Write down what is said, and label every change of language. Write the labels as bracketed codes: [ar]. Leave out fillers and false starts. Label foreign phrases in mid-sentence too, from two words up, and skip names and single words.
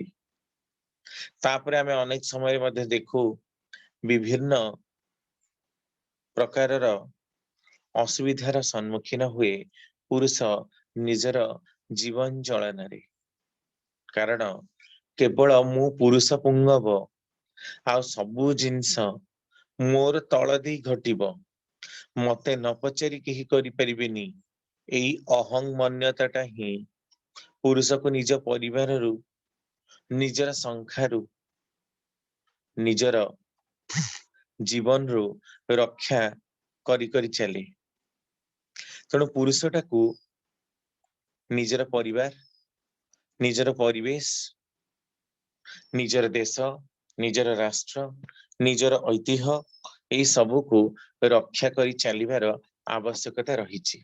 [or] ତାପରେ ଆମେ ଅନେକ ସମୟ ମଧ୍ୟେ ଦେଖୁ ବିଭିନ୍ନ ପ୍ରକାରର ଅସୁବିଧାର ସମ୍ମୁଖୀନ ହୁଏ ପୁରୁଷ ନିଜର ଜୀବନ ଚଳଣ ରେ। କାରଣ କେବଳ ମୁଁ ପୁରୁଷ ପୁଙ୍ଗବ ଆ ସବୁ ଜିନିଷ ମୋର ତଳ ଦେଇ ଘଟିବ, ମତେ ନ ପଚାରି କେହି କରି ପାରିବେନି, ଏଇ ଅହଂ ମାନ୍ୟତାଟା ହିଁ ପୁରୁଷ କୁ ନିଜ ପରିବାର ରୁ ନିଜର ସଂଖ୍ୟାରୁ ନିଜର ଜୀବନ ରୁ ରକ୍ଷା କରି କରି ଚଳେ। ତେଣୁ ପୁରୁଷଟା କୁ ନିଜର ପରିବାର, ନିଜର ପରିବେଶ, ନିଜର ଦେଶ, ନିଜର ରାଷ୍ଟ୍ର, ନିଜର ଐତିହ୍ୟ ଏଇ ସବୁ କୁ ରକ୍ଷା କରି ଚଳିବାର ଆବଶ୍ୟକତା ରହିଛି।